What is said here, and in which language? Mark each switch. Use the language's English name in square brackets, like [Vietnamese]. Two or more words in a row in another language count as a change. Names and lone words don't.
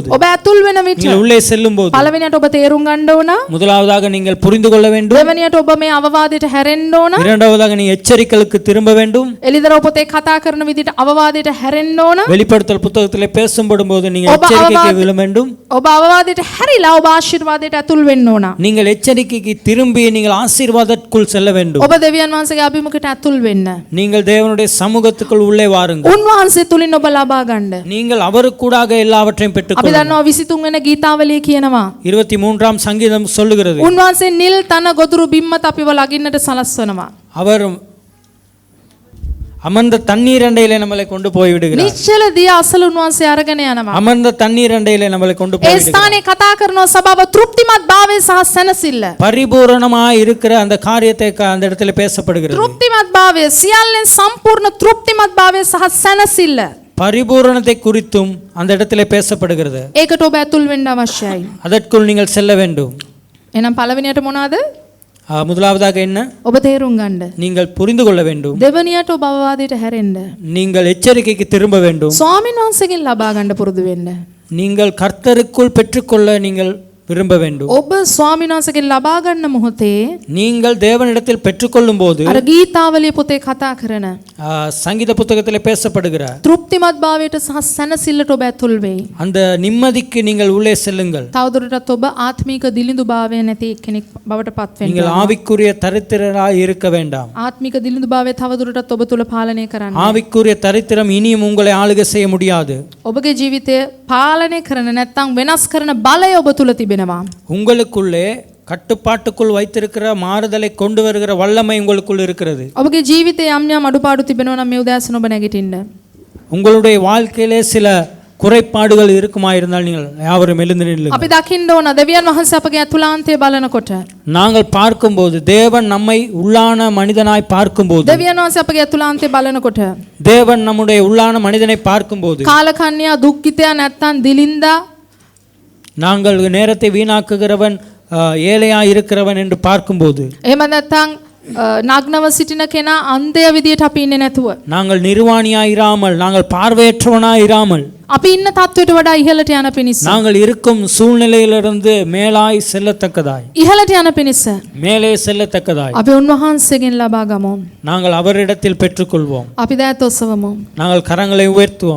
[Sinhala] ඔබ ඇතුල් වෙන විට [Tamil] நீங்கள் உள்ளே செல்லும்போது [Sinhala] පළවෙනියට ඔබ තේරුම් ගන්න ඕන. [Tamil] முதலாவதாக நீங்கள் புரிந்து கொள்ள வேண்டும். [Sinhala] දෙවෙනියට ඔබ මේ අවවාදයට හැරෙන්න ඕන. [Tamil] இரண்டாவதாக நீ எச்சரிக்கைகளுக்கு திரும்ப வேண்டும். [Sinhala] එලිදරව් පොතේ කතා කරන විදිහට අවවාදයට හැරෙන්න ඕන. [Tamil] வெளிப்படுத்தல் புத்தகத்திலே பேசப்படும்போது நீங்கள் [Sinhala] ඔබ [Tamil] எச்சரிக்கைக்கு விழ வேண்டும். [Sinhala] ඔබ අවවාදයට හැරිලා ඔබ ආශිර්වාදයට ඇතුල් වෙන්න ඕන. [Tamil] நீங்கள் எச்சரிக்கைக்கு திரும்பி நீங்கள் ஆசீர்வாதத்துக்குள் செல்ல வேண்டும். [Sinhala] ඔබ දෙවියන් වහන්සේගේ අභිමුඛයට ඇතුල් වෙන්න. [Tamil] நீங்கள் தேவனுடைய சமூகத்துக்குள் உள்ளே வாருங்கள். [Sinhala] උන්වහන්සේ තුලින් ඔබ ලබා ගන්න. [Tamil] நீங்கள் அவருக்கூடாக எல்லாவற்றையும் [Sinhala] අපි [Tamil] பெற்றுக்கொள்ளுங்கள். [Sinhala] දන්නවා 23 වෙනි ගීතාවලිය කියනවා. [Tamil] 23ஆம் சங்கீதம் சொல்லுகிறது, [Sinhala] උන්වහන්සේ නිල් තන ගොදුරු බිම්මත අපිව ලගින්නට සලස්වනවා. [Tamil] அவர் அமர்ந்த தண்ணீர் அண்டையிலே நம்மளை கொண்டு போய் விடுகிறார். [Sinhala] නිශ්චල දිය අසල උන්වහන්සේ අරගෙන යනවා. [Tamil] அமர்ந்த தண்ணீர் அண்டையிலே நம்மளை கொண்டு [Sinhala] ඒ [Tamil] போய் விடுகிறார். [Sinhala] ස්ථානයේ කතා කරනවා සබාව තෘප්තිමත් භාවය සහ සැනසෙල්ල. [Tamil] பரிபூரணமாய் இருக்கிற அந்த காரியத்தை அந்த இடத்துல பேசப்படுகிறது. [Sinhala] තෘප්තිමත් භාවය සියල්ලෙන් සම්පූර්ණ තෘප්තිමත් භාවය සහ සැනසෙල්ල. [Tamil] பரிபூரணத்தை குறித்தும் அந்த இடத்துல பேசப்படுகிறது. [Sinhala] ඒකට ඔබ ඇතුල් වෙන්න අවශ්‍යයි. [Tamil] அதற்குள் நீங்கள் செல்ல வேண்டும். [Sinhala] එහෙනම් පළවෙනියට මොනවාද? [Tamil] முதலாவதாக என்ன? [Sinhala] ඔබ තේරුම් ගන්න. [Tamil] நீங்கள் புரிந்து கொள்ள வேண்டும். [Sinhala] දෙවෙනියට ඔබ අවවාදයට හැරෙන්න. [Tamil] நீங்கள் எச்சரிக்கைக்கு திரும்ப வேண்டும். [Sinhala] ස්වාමීන් වහන්සේගෙන් ලබා ගන්න පුරුදු වෙන්න. [Tamil] நீங்கள் கர்த்தருக்குள் பெற்றுக்கொள்ள நீங்கள் விரும்ப வேண்டும். [Sinhala] ඔබ ස්වාමීන් වහන්සේගෙන් ලබා ගන්න මොහොතේ [Tamil] நீங்கள் தேவனிடத்தில் பெற்றுக்கொள்ளும் போது [Sinhala] අර ගීතාවලිය පොතේ කතා කරන [Tamil] சங்கீத புத்தகத்தில் பேசப்படுகிற [Sinhala] තෘප්තිමත් භාවයට සහ සැනසෙල්ලට ඔබ ඇතුල් වෙයි. [Tamil] அந்த நிம்மதிக்கு நீங்கள் உள்ளே செல்லுங்கள். [Sinhala] තවදුරටත් ඔබ ආත්මීක දිලිඳු භාවය නැති කෙනෙක් බවට පත් වෙන්න. [Tamil] நீங்கள் ஆவிக்குரிய தரித்திரராய் இருக்க வேண்டாம். [Sinhala] ආත්මික දිලිඳු භාවය තවදුරටත් ඔබ තුල පාලනය කරන්න. [Tamil] ஆவிக்குரிய தரித்திரம் இனியும் உங்களை ஆளுகை செய்ய முடியாது. [Sinhala] ඔබගේ ජීවිතය පාලනය කරන නැත්නම් වෙනස් කරන බලය ඔබ තුල තිබෙනවා. [Tamil] உங்களுக்குள்ளே கட்டுப்பாட்டுக்குள் வைத்திருக்கிற மாறுதலை கொண்டு வருகிற வல்லமை உங்களுக்குள் இருக்கிறது. [Sinhala] ඔබගේ ජීවිතයේ යම් යම් අඩුපාඩු තිබෙනවා නම් මේ උදෑසන ඔබ නැගිටින්න. [Tamil] உங்களுடைய வாழ்க்கையிலே சில குறைபாடுகள் இருக்குமாயிருந்தால் நீங்கள் யாவரும் எழுந்து நில்லுங்கள். [Sinhala] අපි දකින්න ඕන දෙවියන් වහන්සේ අපගේ අතුලාන්තය බලනකොට, [Tamil] நாங்கள் பார்க்கும்போது, தேவன் நம்மை உள்ளான மனிதனாய் பார்க்கும்போது, [Sinhala] දෙවියන් වහන්සේ අපගේ අතුලාන්තය බලනකොට, [Tamil] தேவன் நம்முடைய உள்ளான மனிதனை பார்க்கும்போது, [Sinhala] කාලකන්‍යා දුක්ඛිතයා නැත්නම් දිලින්දා [Tamil] நாங்கள் நேரத்தை வீணாக்குகிறவன் ஏழையாய் இருக்கிறவன் என்று பார்க்கும்போது, [Sinhala] එහෙම නැත්නම් නග්නව සිටින කෙනා අන්ධය විදියට අපි ඉන්නේ නැතුව, [Tamil] நாங்கள் நிர்வாணியாயிராமல், நாங்கள் பார்வையற்றவனாயிராமல், [Sinhala] අපි ඉන්න තත්වයට වඩා ඉහළට යන පිණිස, [Tamil] நாங்கள் இருக்கும் சூழ்நிலையிலிருந்து மேலாய் செல்லத்தக்கதாய், [Sinhala] ඉහළට යන පිණිස [Tamil] மேலே செல்லத்தக்கதாய் [Sinhala] අපි උන්වහන්සේගෙන් ලබා ගමු. [Tamil] நாங்கள் அவரிடத்தில் பெற்றுக்கொள்வோம். [Sinhala] අපි දෑත් ඔසවමු. [Tamil] நாங்கள் கரங்களை உயர்த்துவோம்.